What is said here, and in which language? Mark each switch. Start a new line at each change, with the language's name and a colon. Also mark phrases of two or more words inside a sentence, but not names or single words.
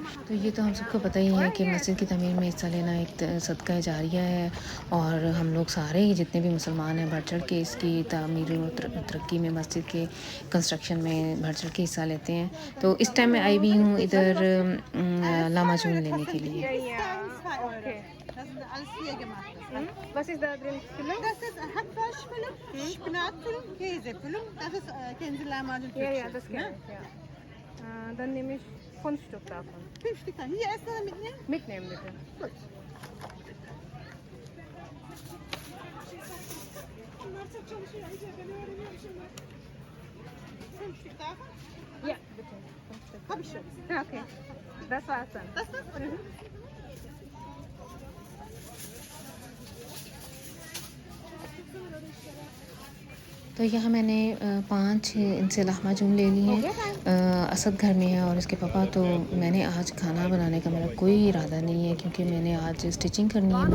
Hindi: तो ये तो हम सबको पता ही है कि मस्जिद की तमीर में हिस्सा लेना एक सदका जारिया है, और हम लोग सारे ही जितने भी मुसलमान हैं बढ़ चढ़ के इसकी तामीर और तरक्की में, मस्जिद के कंस्ट्रक्शन में बढ़ चढ़ के हिस्सा लेते हैं। तो इस टाइम मैं आई भी हूँ इधर लामाजून लेने के लिए।
German: Alles hier gemacht ist. Was ist da drin? Füllung? Das ist Hackfleischfüllung, Spinatfüllung, Käsefüllung. Das ist kennen Sie Lahmacun Türkçe? Ja, das kenne ich, ja. Dann nehme ich 5 Stück davon. 5 Stück. Hier essen oder mitnehmen? Mitnehmen bitte. Gut. Fünf Stück davon? Ja, bitte. 5 Stück. Hab ich schon. Ja, okay. Das war's dann. Das war's?
Hindi: तो यहाँ मैंने 5 इनसे लामाजून ले लिए हैं। असद घर में है और इसके पापा। तो मैंने आज खाना बनाने का मेरा कोई इरादा नहीं है, क्योंकि मैंने आज स्टिचिंग करनी है।